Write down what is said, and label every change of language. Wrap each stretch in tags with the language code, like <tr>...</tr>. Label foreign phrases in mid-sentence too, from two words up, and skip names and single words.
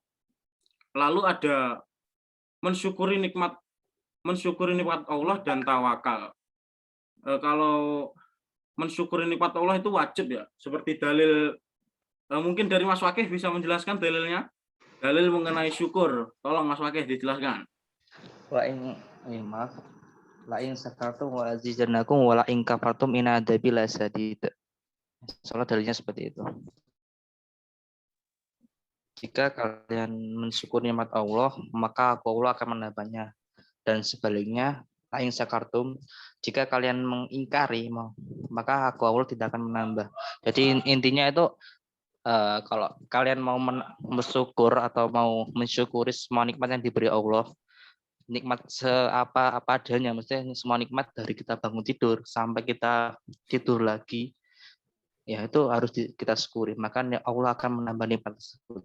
<id>Lalu ada mensyukuri nikmat Allah dan tawakal. Kalau mensyukuri nikmat Allah itu wajib ya, seperti dalil mungkin dari Mas Wakih bisa menjelaskan dalilnya, dalil mengenai syukur. Tolong Mas Wakih dijelaskan. Maaf.</id> <ar>لئن شكرتم لأزيدنكم ولئن كفرتم إن عذابي لشديد.</ar> <id>Soalnya dalilnya seperti itu. Jika kalian mensyukuri nikmat Allah, maka Allah akan menambahnya. Dan sebaliknya,</id> <ar>لئن شكرتم,</ar> <id>jika kalian mengingkari, maka Allah tidak akan menambah. Jadi intinya itu kalau kalian mau bersyukur atau mau mensyukuri semua nikmat yang diberi Allah, nikmat apa adanya, maksudnya semua nikmat dari kita bangun tidur sampai kita tidur lagi, ya itu harus kita syukuri, maka Allah akan menambah nikmat tersebut.</id>